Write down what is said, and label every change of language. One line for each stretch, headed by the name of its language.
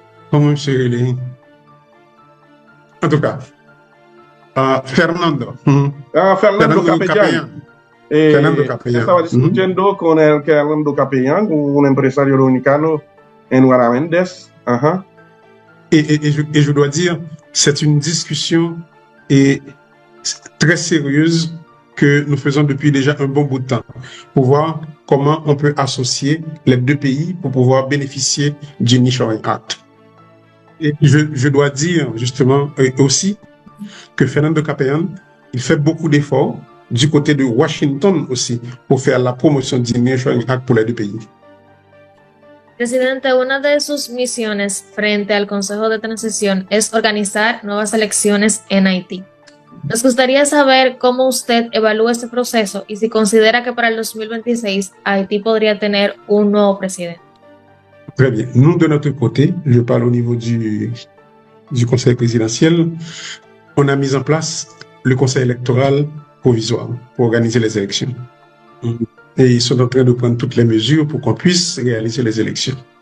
French: Comment
Spanish: se llama?
French: En tout cas, Fernando. Fernando Capellán. Fernando Capellán.
Spanish: Estaba discutiendo con el Fernando Capellán, un empresario dominicano en Guaraméndez.
French: Et je dois dire, c'est une discussion très sérieuse que nous faisons depuis déjà un bon bout de temps pour voir comment on peut associer les deux pays pour pouvoir bénéficier du Nearshoring Act. Et je dois dire justement aussi que Fernando Capellán, il fait beaucoup d'efforts du côté de Washington aussi pour faire la promotion du Nearshoring Act pour les deux pays.
Spanish: Presidente, una de sus misiones frente al Consejo de Transición es organizar nuevas elecciones en Haití. Nos gustaría saber cómo usted evalúa este proceso y si considera que para el 2026 Haití podría tener un nuevo presidente.
French: Très bien. Nous, de notre côté, je parle au niveau du Conseil présidentiel, on a mis en place le Conseil électoral provisoire pour organiser les élections. Et ils sont en train de prendre toutes les mesures pour qu'on puisse réaliser les élections.